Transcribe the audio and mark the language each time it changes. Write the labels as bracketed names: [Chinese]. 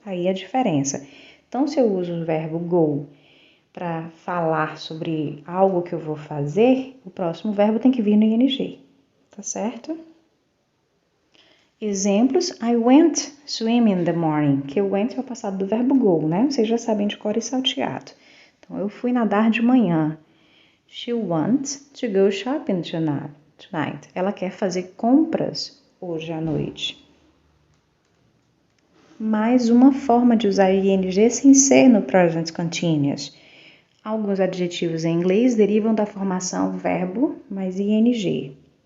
[Portuguese] Aí a diferença. Então, se eu uso o verbo go para falar sobre algo que eu vou fazer, o próximo verbo tem que vir no ing, tá certo? Exemplos: [English] I went swimming in the morning, [Portuguese] que o went é o passado do verbo go, né? Vocês já sabem de cor e salteado. Então, eu fui nadar de manhã. [English] She wants to go shopping tonight. [Portuguese] Ela quer fazer compras hoje à noite. Mais uma forma de usar ing sem ser no present continuous. Alguns adjetivos em inglês derivam da formação verbo mais ing.